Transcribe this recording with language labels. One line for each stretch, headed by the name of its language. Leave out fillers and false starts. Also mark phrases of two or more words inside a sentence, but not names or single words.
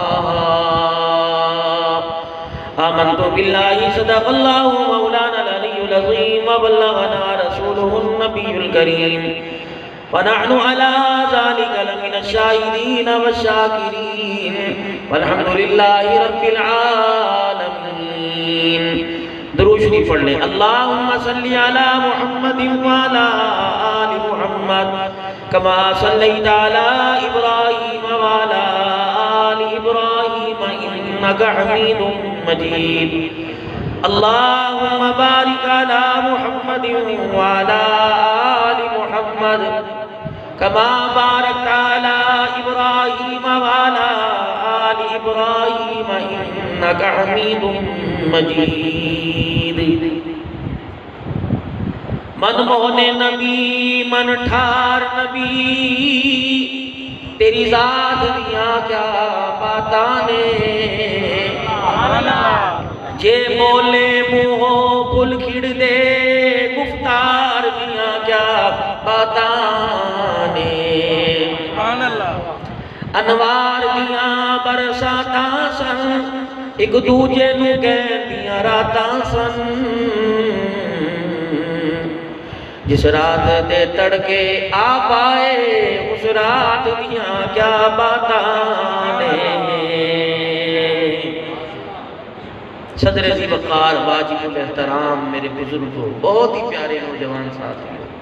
Arabic: آمنت بالله صدق الله مولانا العلي العظيم وبلغنا رسوله النبي الكريم ونحن على ذلك لمن الشاهدين والشاكرين والحمد لله رب العالمين.
Urdu: درود شریف پڑھ لیں.
Arabic: اللہم صلی علی محمد وعلی آل محمد کما صلیت علی ابراہیم وعلی آل ابراہیم انک حمید مجید. اللہم بارک علی محمد وعلی آل محمد كما باركت على إبراهيم وعلى آل إبراهيم إنك حميد مجيد.
Punjabi: من مون نبی من ٹھار نبی تیری ذات دیاں کیا باتاں نے. جے بولے منہوں پھل کھڑ دے گفتار دیاں کیا باتاں نے. انوار دیاں برساتاں سن ایک دوجے نو کہندیاں راتاں سن. جس رات دے تڑکے آ پائے اس رات دیاں کیا باتاں نے.
Urdu: صدر ذی وقار واجب الاحترام میرے بزرگوں بہت ہی پیارے نوجوان ساتھیوں